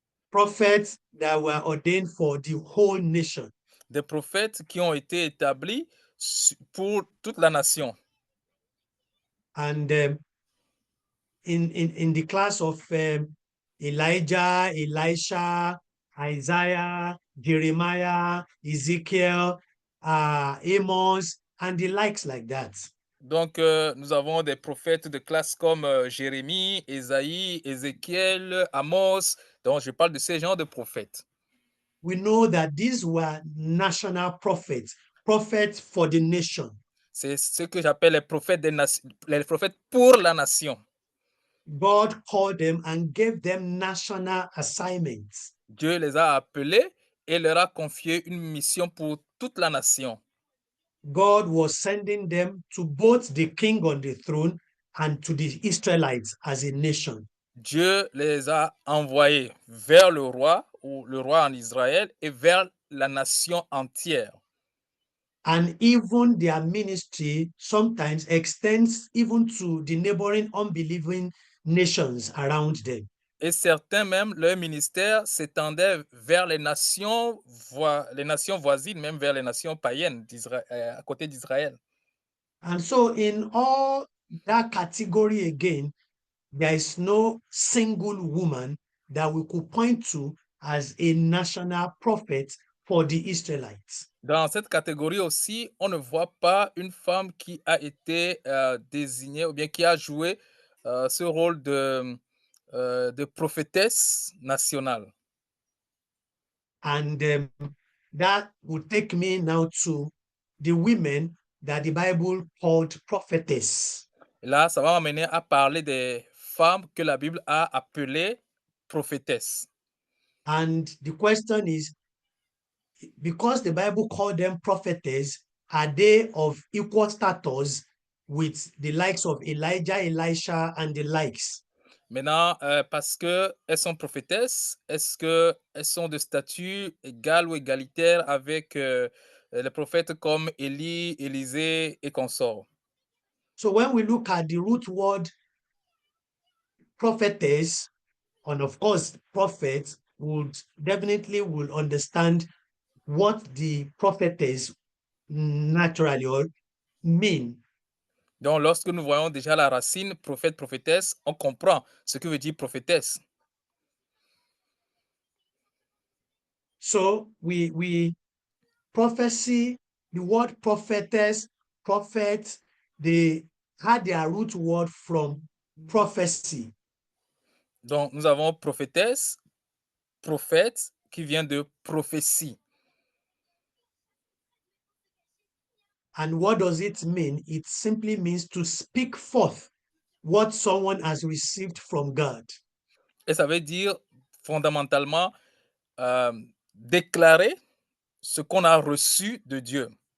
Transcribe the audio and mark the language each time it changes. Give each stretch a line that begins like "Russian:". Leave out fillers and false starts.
English: Prophets that were ordained for the whole nation.
French: Des prophètes qui ont été établis pour toute la nation.
English: And in the class of Elijah, Elisha, Isaiah, Jeremiah, Ezekiel, Amos, and the likes like that.
French: Donc, nous avons des prophètes de classe comme Jérémie, Ésaïe, Ézéchiel, Amos. Donc, je parle de ces genres de prophètes.
English: We know that these were national prophets, prophets for the nation.
French: C'est ce que j'appelle les prophètes les prophètes pour la nation.
English: God called them and gave them national assignments.
French: Dieu les a appelés et leur a confié une mission pour toute la nation.
English: God was sending them to both the king on the throne and to the Israelites as a nation.
French: Dieu les a envoyés vers le roi ou le roi en Israël et vers la nation entière.
English: And even their ministry sometimes extends even to the neighboring unbelieving nations around them.
French: Et certains même, leur ministère s'étendait vers les nations voisines, même vers les nations païennes à côté d'Israël.
English: And so in all that category again, there is no single woman that we could point to as a national prophet for the Israelites.
French: Dans cette catégorie aussi, on ne voit pas une femme qui a été désignée ou bien qui a joué ce rôle de prophétesse nationale.
English: And that would take me now to the women that the Bible called prophetess.
French: Là, ça va m'amener à parler des femmes que la Bible a appelées prophétesses.
English: And the question is, because the Bible called them prophetess, are they of equal status with the likes of Elijah, Elisha, and the likes?
French: Maintenant, parce qu'elles sont prophétesses, est-ce qu'elles sont de statut égal ou égalitaire avec les prophètes comme Élie, Élisée et consorts?
English: So when we look at the root word prophetess, and of course prophets would definitely will understand what the prophetess naturally or mean.
French: Donc, lorsque nous voyons déjà la racine prophète, prophétesse, on comprend ce que veut dire prophétesse.
English: So we prophecy, the word prophetess, prophet, they had their root word from prophecy.
French: Donc, nous avons prophétesse, prophète, qui vient de prophétie.
English: And what does it mean? It simply means to speak forth what someone has received from God.
French: Et ça veut dire fondamentalement déclarer ce qu'on a reçu de Dieu.